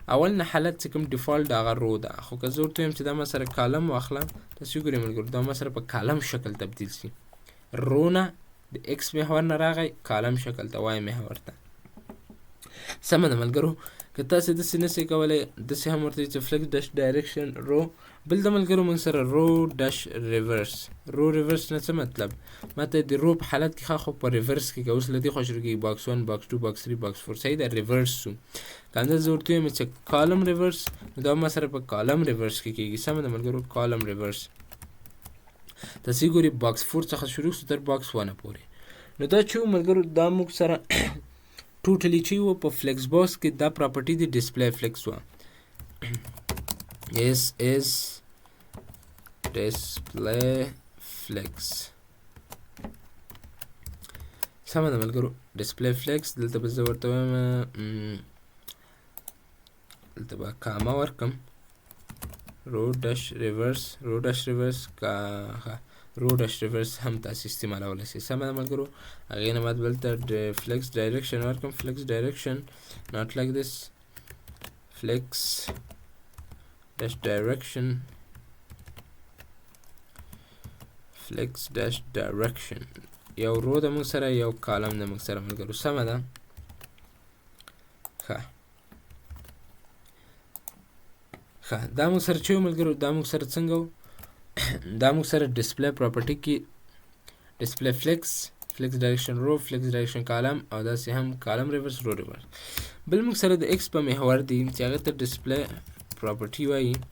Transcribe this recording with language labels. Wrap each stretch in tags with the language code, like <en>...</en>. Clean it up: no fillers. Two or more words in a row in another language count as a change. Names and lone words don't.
<ps>اول نه حالت چې کوم ډیفالت هغه رو ده خو که زه ورته وایم چې دا ما سره کالم واخله تاسې وګورئ ملګرو دا ما سره په کالم شکل تبدیل شي رو نه د ایکس محور نه راغی کالم شکل ته وای محور ته سمه ده ملګرو که تاسې داسې نسئ کولی داسې هم ورته چې</ps> <en>flex dash direction row</en> <ps>بل د ملګرو موږ سره</ps> <en>row dash reverse row reverse</en> <ps>نه څه مطلب ماته د رو په حالت کې ښه خو په ریورس کې که اوس له دې خوا شروع کېږي</ps> <en>box 1 box 2 box 3 box 4</en> <ps>صحیح ده ریورس شو که همدا زه ورته وایم چې</ps> <en>column reverse</en> <ps>نو دا ما سره په</ps> <en>column reverse</en> <ps>کې کېږي سمه ده ملګرو</ps> <en>column reverse</en> <ps>تاسې ګورئ باکس 4 څخه شروع شو تر باکس 1 پورې نو دا چې ملګرو دا موږ سره ټوټلی چې و په</ps> <en>flex box</en> <ps>کې دا پراپرټي د</ps> <en>display flex</en> <ps>وه</ps> <en>ss display flex</en> <ps>سمه ده ملګرو</ps> <en>display flex</en> <ps>دلته به زه ورته وایم دلته به کاما ورکم</ps> <en>row dash reverse row dash reverse</en> <ps>هم تاسې استعمالولی شئ سمه ده ملګرو هغې نه بعد بلته</ps> <en>flex direction</en> <ps>ورکړم</ps> <en>flex direction not like this flex dash direction</en> <ps>flex dash direction یو رو ده موږ سره یو کالم ده موږ سره ملګرو سمه ده ښه دا موږ سره چې ملګرو دا موږ سره څنګه دا موږ سره</ps> <en>display property</en> <ps>کې</ps> <en>display flex direction row flex direction column</en> <ps>او داسې هم</ps> <en>column reverse row reverse</en> <ps>بل موږ سره د ایکس په محور دی چې هغه ته</ps> <en>display property</en> <ps>وایي</ps>